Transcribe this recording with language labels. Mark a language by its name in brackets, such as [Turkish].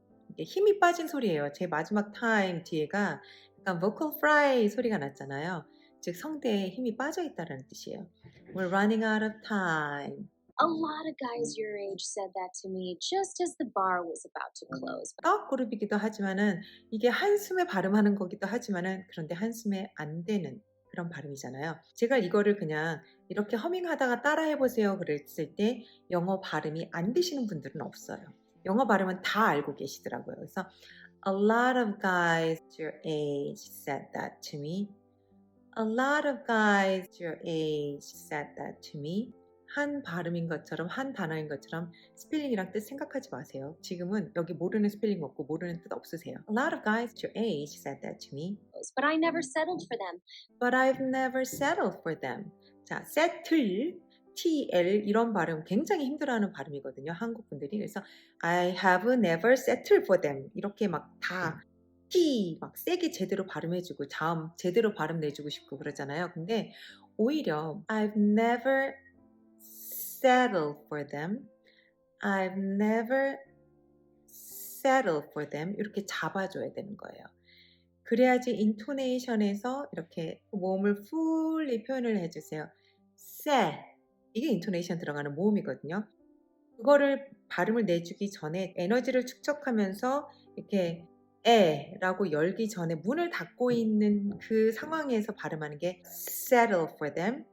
[Korean] 이게 힘이 빠진 소리예요. 제 마지막 time 뒤에가 약간 vocal fry 소리가 났잖아요. 즉 성대에 힘이 빠져 있다는 뜻이에요. [English] We're running out of time. A lot of guys your age said that to me just as the bar was about to close. [Korean] 떡 그룹이기도 하지만은 이게 한숨에 발음하는 거기도 하지만은 그런데 한숨에 안 되는 그런 발음이잖아요. 제가 이거를 그냥 이렇게 허밍하다가 따라해 보세요 그랬을 때 영어 발음이 안 되시는 분들은 없어요. 영어 발음은 다 알고 계시더라고요. 그래서 [English] A lot of guys your age said that to me. A lot of guys your age said that to me. [Korean] 한 발음인 것처럼 한 단어인 것처럼 스펠링이랑 뜻 생각하지 마세요. 지금은 여기 모르는 스펠링 없고 모르는 뜻 없으세요. [English] A lot of guys your age said that to me. But I never settled for them. But I've never settled for them. [Korean] 자, settle, TL 이런 발음 굉장히 힘들어하는 발음이거든요. 한국 분들이. 그래서 [English] I have never settled for them [Korean] 이렇게 막 다 T 막 세게 제대로 발음해주고 자음 제대로 발음 내주고 싶고 그러잖아요. 근데 오히려 [English] I've never settled for them. I've never settled for them. [Korean] 이렇게 잡아줘야 되는 거예요. 그래야지 인토네이션에서 이렇게 모음을 fully 표현을 해주세요. [English] set. [Korean] 이게 인토네이션 들어가는 모음이거든요. 그거를 발음을 내주기 전에 에너지를 축적하면서 이렇게 라고 열기 전에 문을 닫고 있는 그 상황에서 발음하는 게 [English] settle for them.